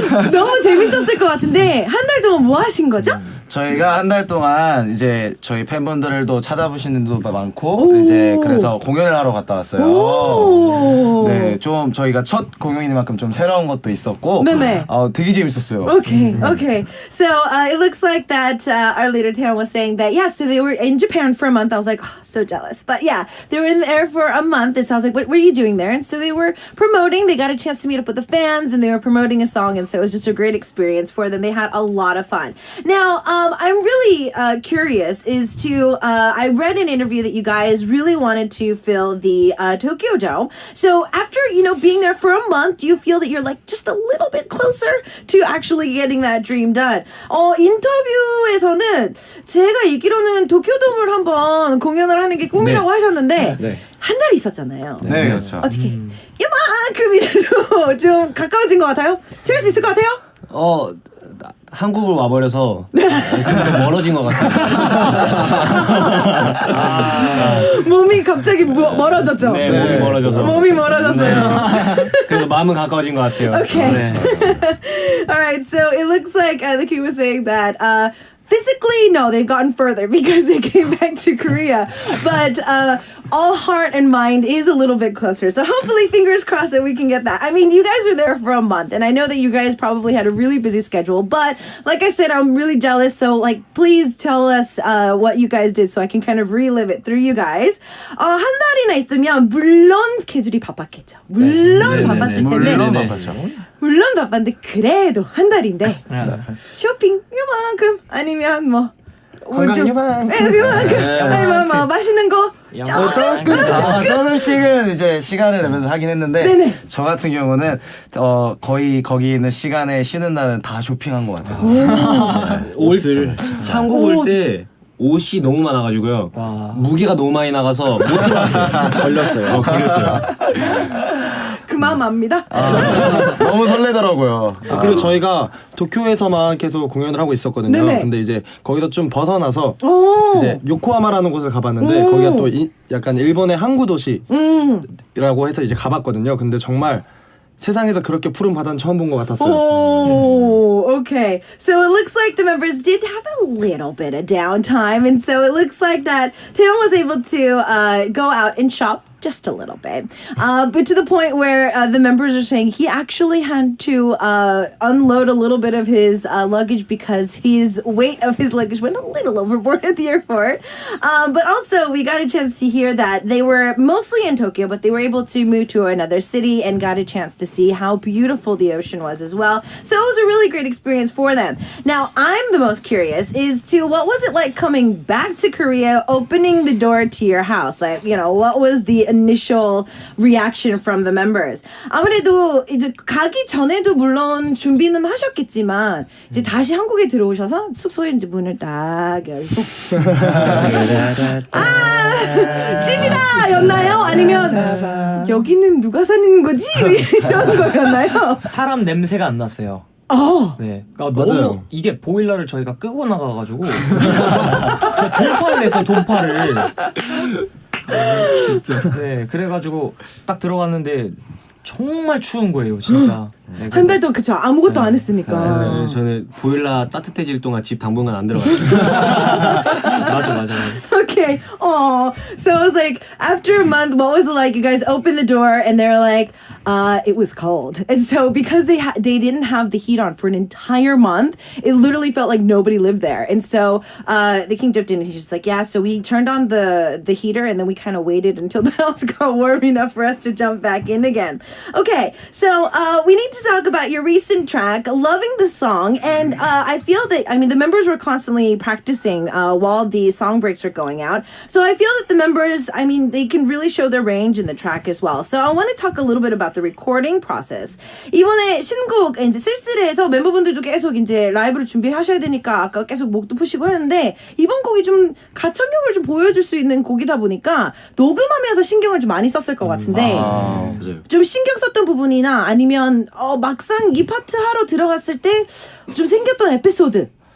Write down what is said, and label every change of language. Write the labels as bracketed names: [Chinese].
[Korean] 너무 재밌었을 것 같은데 한 달 동안 뭐 하신 거죠? 저희가 한 달 동안 이제 저희 팬분들도 찾아보시는 분도 많고 이제 그래서 공연을 하러 갔다 왔어요. 네, 좀 저희가 첫 공연이만큼 좀 새로운 것도 있었고 네네. 되게 재밌었어요. [English] Okay, okay. So it looks like that our leader Taeyeon was saying that so they were in Japan for a month. I was like, oh, so jealous. But yeah, they were in there for a month. And so I was like, what were you doing there? And so they were promoting. They got a chance to meet up with the fans, and they were promoting a song. And so it was just a great experience for them. They had a lot of fun. Now, I'm really curious as to I read an interview that you guys really wanted to fill the Tokyo Dome. So after being there for a month, do you feel that you're like just a little bit closer to actually getting that dream done? [Korean] 인터뷰에서는 제가 읽기로는 도쿄돔을 한번 공연을 하는 게 꿈이라고 하셨는데 네. 한 달 있었잖아요. 네, 그렇죠. 어떻게 이만큼이라도 좀 가까워진 것 같아요? 채울 수 있을 것 같아요? 한국을 와버려서 좀 멀어진 것 같습니다. 몸이 갑자기 멀어졌죠? 네, 몸이 멀어져서. 몸이 멀어졌어요. 그래도 마음은 가까워진 것 같아요. [English] Okay. [Korean] 네. [English] All right. So it looks like the kid was saying that physically, no, they've gotten further because they came back to Korea. But all heart and mind is a little bit closer. So hopefully, fingers crossed that we can get that. I mean, you guys were there for a month, and I know that you guys probably had a really busy schedule. But like I said, I'm really jealous. So like, please tell us what you guys did so I can kind of relive it through you guys. [Korean] 한 달이나 있으면 물론 스케줄이 바빴겠죠. 물론 바빴을 텐데. 물론 바빴죠. 물론 바빴는데 그래도 한 달인데 쇼핑 요만큼 아니면 뭐 관광 요만큼. 아니면 뭐 맛있는 거 조금씩은 이제 시간을 내면서 하긴 했는데 네네. 저 같은 경우는 거의 거기 있는 시간에 쉬는 날은 다 쇼핑한 것 같아요. 옷을 한국 올 때 옷이 너무 많아가지고요. 무게가 너무 많이 나가서 못 들어갔어요. 걸렸어요. 그 마음 압니다. 너무 설레더라고요. 그리고 저희가 도쿄에서만 계속 공연을 하고 있었거든요. 네네. 근데 이제 거기서 좀 벗어나서 오. 이제 요코하마라는 곳을 가봤는데 거기가 또 약간 일본의 항구 도시라고 해서 이제 가봤거든요. 근데 정말 세상에서 그렇게 푸른 바다는 처음 본 것 같았어요. [English] Oh, okay. So it looks like the members did have a little bit of downtime, and so it looks like that Taeyong was able to go out and shop just a little bit, but to the point where the members are saying he actually had to unload a little bit of his luggage because his weight of his luggage went a little overboard at the airport. But also, we got a chance to hear that they were mostly in Tokyo, but they were able to move to another city and got a chance to see how beautiful the ocean was as well. So it was a really great experience for them. Now, I'm the most curious as to what was it like coming back to Korea, opening the door to your house? Like, you know, what was the initial reaction from the members? [Korean] 아무래도 이제 가기 전에도 물론 준비는 하셨겠지만 이제 다시 한국에 들어오셔서 숙소에 이제 문을 딱 열고 집이다 였나요? 아니면 여기는 누가 사는 거지? 이런 거였나요? 사람 냄새가 안 났어요. 네, 그러니까 맞아요. 너무 이게 보일러를 저희가 끄고 나가가지고 저 동파를 냈어요. 동파를. 진짜. 네, 그래가지고 딱 들어갔는데 정말 추운 거예요, 진짜. 네, 한 달 동안 그쵸 아무것도 안 했으니까. 네, 저는 보일러 따뜻해질 동안 집 당분간 안 들어갔어요. 맞아. [English] Okay. Oh, so it was like after a month, what was it like? You guys opened the door and they're like, it was cold, and so because they didn't have the heat on for an entire month, it literally felt like nobody lived there. And so the king dipped in and he's just like, yeah. So we turned on the heater and then we kind of waited until the house got warm enough for us to jump back in again. Okay, so we need to talk about your recent track, "Loving the Song," and I feel that the members were constantly practicing while the song breaks were going out. So I feel that the members, they can really show their range in the track as well. So I want to talk a little bit about the recording process. [Korean] 이번에 신곡 이제 쓸쓸해서 멤버분들도 계속 이제 라이브를 준비하셔야 되니까 아까 계속 목도 푸시고 했는데 이번 곡이 좀 가창력을 좀 보여줄 수 있는 곡이다 보니까 녹음하면서 신경을 좀 많이 썼을 것 같은데 맞아요. 좀 신경 썼던 부분이나 아니면 막상 이 파트 하러 들어갔을 때 좀 생겼던 에피소드.